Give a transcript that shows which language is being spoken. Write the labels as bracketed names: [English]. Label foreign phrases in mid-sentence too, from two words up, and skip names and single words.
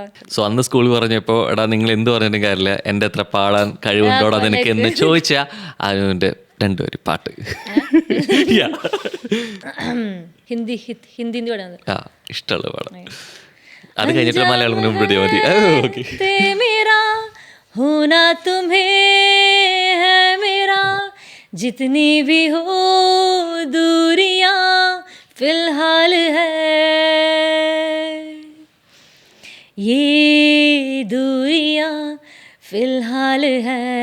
[Malayalam] സോ അന്ന് സ്കൂളിൽ പറഞ്ഞപ്പോ എടാ നിങ്ങൾ എന്ത് പറഞ്ഞിട്ടും കാര്യമില്ല, എൻ്റെ അത്ര പാടാൻ കഴിവുണ്ടോടാ നിനക്ക് എന്ന് ചോദിച്ചാ അനുവിന്റെ രണ്ടുപേരും പാട്ട് ഹിന്ദി പാടുന്നത് ഇഷ്ടമുള്ള പാടാം. അത് കഴിഞ്ഞിട്ട് മലയാളം കൂടെ മുമ്പിടിയാ മതി. [Hindi] होना तुम्हें है मेरा जितनी भी हो दूरियां फिलहाल है, ये दूरियां फिलहाल है.